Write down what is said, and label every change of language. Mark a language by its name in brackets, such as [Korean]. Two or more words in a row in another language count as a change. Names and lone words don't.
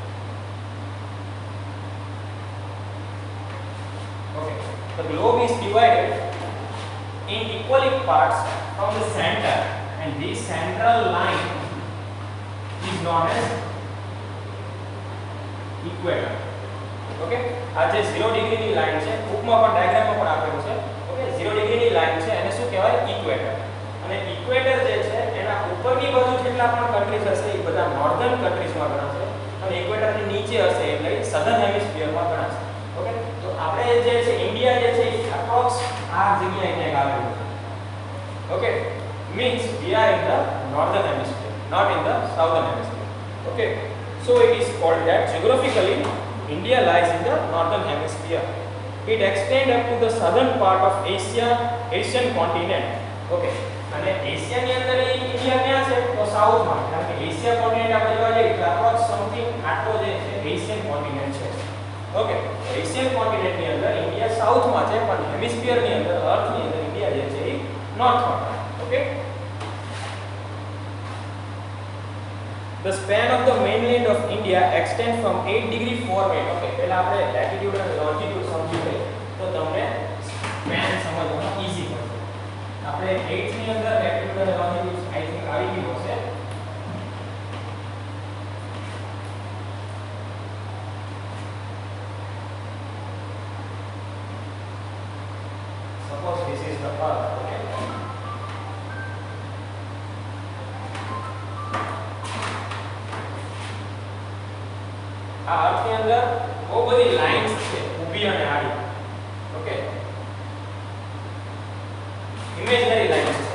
[English] Okay, the globe is divided in equal parts from the center, and this central line is known as equator. [Gujarati] Okay, આ જે 0 ડિગ્રીની લાઈન છે, બુકમાં પણ ડાયાગ્રામમાં પણ આપેલું છે. ઓકે, 0 ડિગ્રીની લાઈન છે એને શું કહેવાય? ઇક્વેટર. અને ઇક્વેટર જે છે એના ઉપરની બાજુ જેટલા પણ કન્ટ્રીઝ હશે એ બધા [English] northern countriesમાં [Gujarati] ગણાશે, અને ઇક્વેટરની નીચે હશે એટલે [English] southern hemisphereમાં [Gujarati] ગણાશે. ઓકે, તો આપણે જે છે ઇન્ડિયા જે છે એપ્રોક્સ આ જગ્યાએ ક્યાંક આવેલું છે. [English] ઓકે, means we are in the northern hemisphere, not in the southern hemisphere. Okay, so it is called that geographically India lies in the northern hemisphere. It extends up to the southern part of Asian continent. [Gujarati] Okay, અને એશિયાની અંદર ઇન્ડિયા ક્યાં છે? તો સાઉથમાં, કારણ કે એશિયા કોન્ટિનેન્ટ આપણે જોવા જઈએ તો [English] approx something [Gujarati] આટલો જે છે [English] Asian continent [Gujarati] છે. ઓકે, [English] Asian continentની [Gujarati] અંદર ઇન્ડિયા સાઉથમાં છે, પણ હેમિસ્ફિયરની અંદર અર્થની અંદર ઇન્ડિયા જે છે એ નોર્થમાં. [English] ઓકે, the span of the mainland of India extends from 8 degree 4 minutes. [Gujarati] Okay, પહેલા આપણે latitude અને longitude સમજી લઈએ તો તમને span સમજવામાં ઈઝી પડશે. આપણે 8 ની અંદર latitude અને longitude [English] I think [Gujarati] આવી ગયું હશે. [English] Suppose this is the earth. [Gujarati] Okay, આ અર્થની અંદર બહુ બધી લાઇન્સ છે, ઊભી અને આડી. ઓકે, [English] imaginary lines [Gujarati] છે.